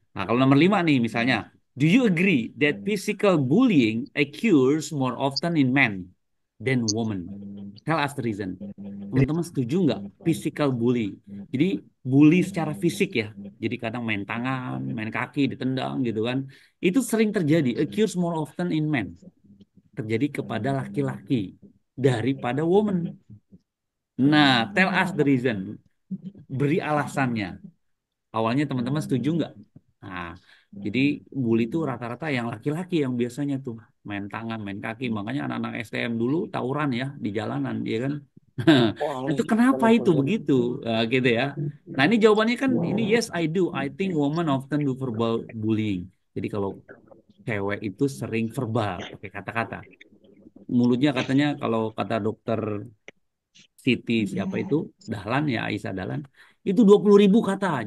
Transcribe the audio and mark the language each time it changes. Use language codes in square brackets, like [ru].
[id] Nah, kalau nomor 5 nih misalnya, [en] do you agree that physical bullying occurs more often in men than women? Tell us the reason. [id] Teman-teman setuju nggak [en] physical bully? [id] Jadi bully secara fisik ya. Jadi kadang main tangan, main kaki, ditendang gitu kan. Itu sering terjadi. [en] Occurs more often in men. [id] Terjadi kepada laki-laki daripada [en] woman. Nah, tell us the reason. [id] Beri alasannya. Awalnya teman-teman setuju nggak? Nah, jadi bully itu rata-rata yang laki-laki yang biasanya tuh main tangan, main kaki. Makanya anak-anak STM dulu tawuran ya di jalanan, ya kan? Itu kenapa itu begitu? Gitu ya. Nah, ini jawabannya kan ini [en] yes I do. I think women often do verbal bullying. [id] Jadi kalau cewek itu sering verbal pakai kata-kata. Mulutnya katanya kalau kata dokter Siti siapa itu Dahlan ya Aisyah Dahlan itu 20.000 kata.